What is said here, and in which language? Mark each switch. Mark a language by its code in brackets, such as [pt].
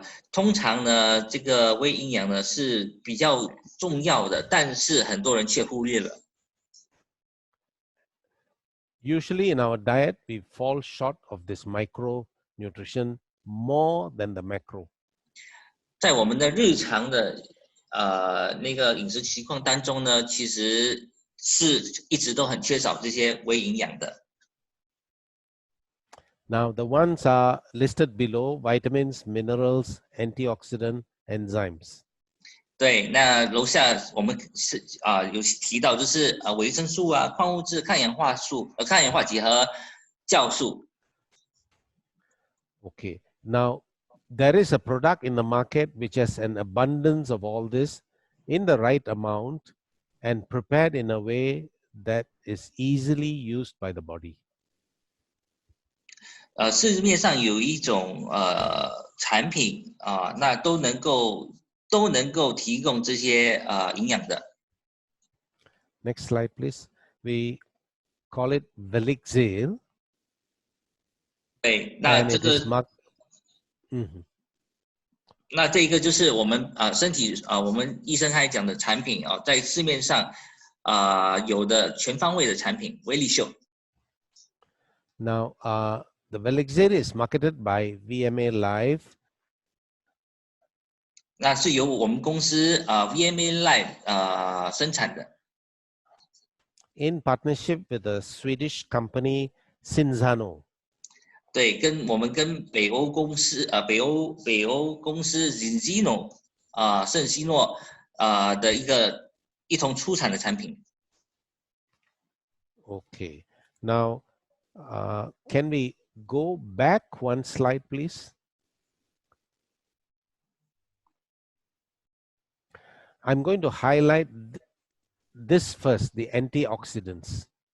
[zh] 通常呢，这个微营养呢是比较重要的，但是很多人却忽略了。 [en] Usually in our diet, we fall short of this micronutrition more than the macro. [zh] 在我们的日常的那个饮食情况当中呢，其实是一直都很缺少这些微营养的。 [en] Now the ones are listed below: vitamins, minerals, antioxidants, enzymes. [zh] 对，那楼下我们是有提到，就是维生素矿物质、抗氧化剂和酵素。 [en] Okay. Now there is a product in the market which has an abundance of all this in the right amount and prepared in a way that is easily used by the body. [zh] 市面上有一种产品那都能够都能够提供这些营养的。 [en] Next slide, please. We call it Velixil. [zh] 对，那这个，那这个就是我们身体我们医生还讲的产品在市面上有的全方位的产品，威力秀。 [en] Now, the Velixil is marketed by VMA Life. [zh] 那是由我们公司VMA Life 生产的。 [en] In partnership with the Swedish company Cinzano. [zh] 对，我们跟北欧公司北欧公司 Zinzino 圣西诺的一同出产的产品。 [en] Okay. Now, can we go back one slide, please? I'm going to highlight this first, the antioxidants.